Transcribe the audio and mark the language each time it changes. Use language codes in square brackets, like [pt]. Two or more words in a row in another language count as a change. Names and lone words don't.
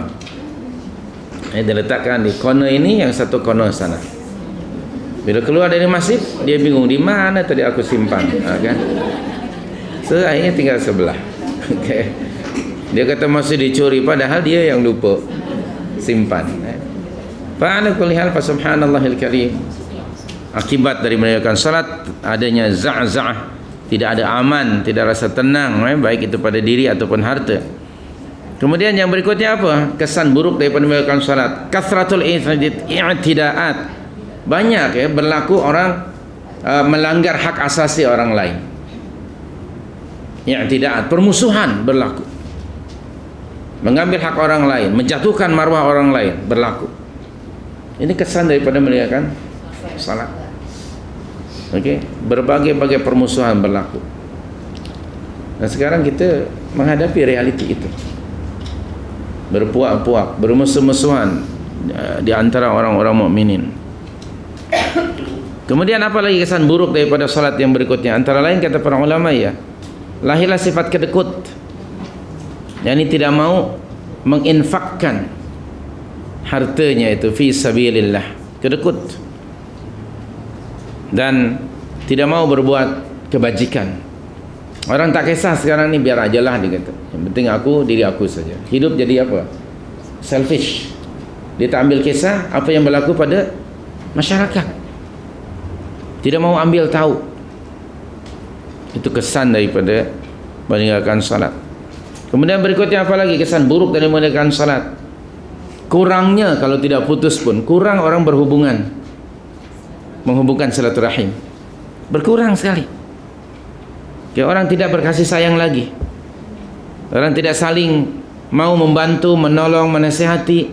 [ms] Dia letakkan di corner ini, yang satu corner sana. Bila keluar dari masjid, dia bingung di mana tadi aku simpan, kan? So akhirnya tinggal sebelah. Okay. Dia kata masih dicuri, padahal dia yang lupa simpan. [ar] فعلى كل حال، فسبحان الله الكريم. [ms] Akibat dari meninggalkan salat adanya za'za'ah, tidak ada aman, tidak rasa tenang, baik itu pada diri ataupun harta. Kemudian yang berikutnya apa? Kesan buruk daripada meninggalkan salat. [ar] كثرة الاعتداءات. [ms] Banyak berlaku orang melanggar hak asasi orang lain. I'tidaat, permusuhan berlaku. Mengambil hak orang lain, menjatuhkan marwah orang lain berlaku. Ini kesan daripada meninggalkan salat. Okey, berbagai-bagai permusuhan berlaku. Dan sekarang kita menghadapi realiti itu. Berpuak-puak, bermusuh-musuhan di antara orang-orang mukminin. Kemudian apa lagi kesan buruk daripada salat yang berikutnya? Antara lain kata para ulama, lahirlah sifat kedekut. Yang tidak mau menginfakkan hartanya itu [ar] في سبيل الله, [ms] kedekut, dan tidak mau berbuat kebajikan. Orang tak kisah sekarang ni, biar ajalah dia kata. Yang penting diri aku saja. Hidup jadi apa? Selfish. Dia tak ambil kisah apa yang berlaku pada masyarakat. Tidak mau ambil tahu. Itu kesan daripada meninggalkan salat. Kemudian berikutnya apa lagi kesan buruk dari meninggalkan salat? Kurangnya, kalau tidak putus pun, kurang orang berhubungan, menghubungkan silaturahim. Berkurang sekali. Orang tidak berkasih sayang lagi. Orang tidak saling mau membantu, menolong, menasihati.